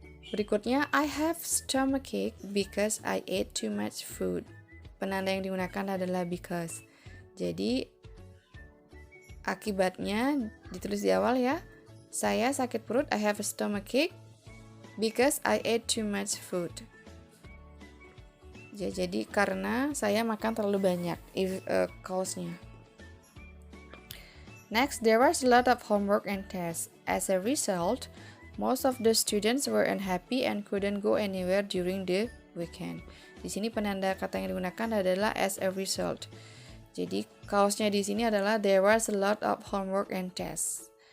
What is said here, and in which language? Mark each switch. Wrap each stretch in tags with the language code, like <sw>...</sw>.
<en>Berikutnya, I have stomachache because I ate too much food.</en> <id>Penanda yang digunakan adalah because. Jadi akibatnya ditulis di awal ya. Saya sakit perut,</id> <en>I have a stomachache because I ate too much food.</en> <id>Ya, jadi karena saya makan terlalu banyak, cause-nya.</id> <en>Next, there was a lot of homework and tests. As a result, most of the students were unhappy and couldn't go anywhere during the weekend.</en> <id>Di sini penanda kata yang digunakan adalah as a result. Jadi cause-nya di sini adalah</id> <en>there was a lot of homework and tests.</en>